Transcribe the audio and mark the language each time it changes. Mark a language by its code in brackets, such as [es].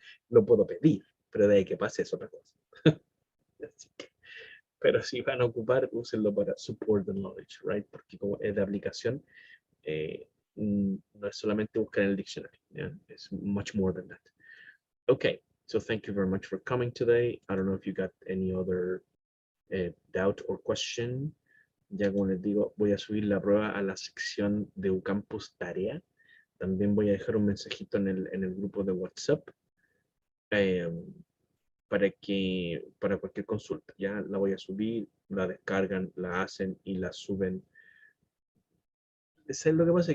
[es] Lo puedo pedir, pero de ahí que pase es otra cosa. Así que, pero si van a ocupar, úsenlo para [en] support the knowledge, right? [es] Porque como es de aplicación, no es solamente buscar en el diccionario, yeah? [en] It's much more than that. Okay, so thank you very much for coming today. I don't know if you got any other doubt or question. [es] Ya como les digo, voy a subir la prueba a la sección de Ucampus Tarea. También voy a dejar un mensajito en el grupo de WhatsApp para cualquier consulta. Ya la voy a subir, la descargan, la hacen y la suben. ¿Sabes lo que pasa?